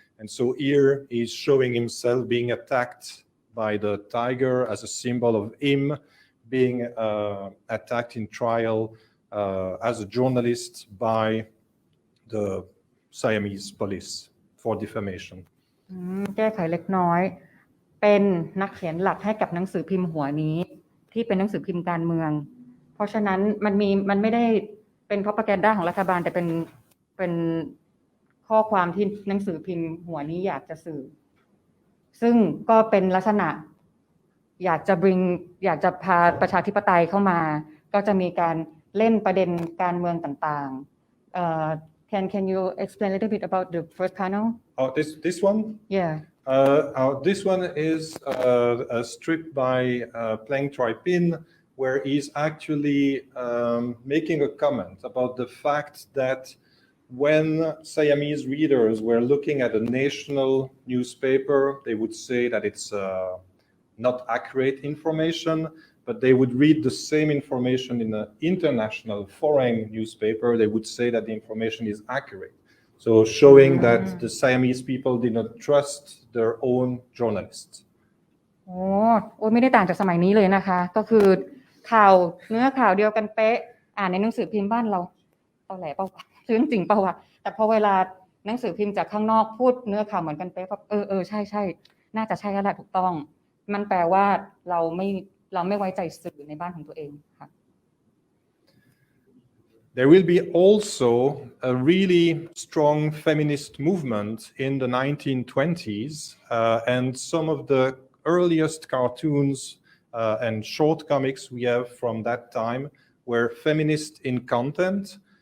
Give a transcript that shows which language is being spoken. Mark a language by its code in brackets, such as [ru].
[en] And so here he's showing himself being attacked by the tiger as a symbol of him being attacked in trial as a journalist by the Siamese police for defamation. [th] แก้ไขเล็กน้อยเป็นนักเขียนหลักให้กับหนังสือพิมพ์หัวนี้ที่เป็นหนังสือพิมพ์การเมืองเพราะฉะนั้นมันไม่ได้เป็น propaganda ของรัฐบาลแต่เป็นข้อความที่หนังสือพิมพ์หัวนี้อยากจะสื่อซึ่งก็เป็นลักษณะอยากจะพาประชาธิปไตยเข้ามาก็จะมีการเล่นประเด็นการเมืองต่างๆ [en] Can you explain a little bit about the first panel? Oh, this one? Yeah. This one is a strip by Pleng Trai Pin, where he's actually making a comment about the fact that when Siamese readers were looking at a national newspaper, they would say that it's not accurate information, but they would read the same information in an international foreign newspaper. They would say that the information is accurate. So showing that the Siamese people did not trust their own journalists. [th] โอ้ไม่ได้ต่างจากสมัยนี้เลยนะคะก็คือเนื้อข่าวเดียวกันเป๊ะอ่านในหนังสือพิมพ์บ้านเราตอแหลเปล่าวะเรื่องจริงเปล่าวะแต่พอเวลาหนังสือพิมพ์จากข้างนอกพูดเนื้อข่าวเหมือนกันเป๊ะแบบใช่น่าจะใช่แล้วแหละถูกต้องมันแปลว่าเราไม่ไว้ใจสื่อในบ้านของตัวเองค่ะ [en] There will be also a really strong feminist movement in the 1920s, and some of the earliest cartoons and short comics we have from that time were feminist in content.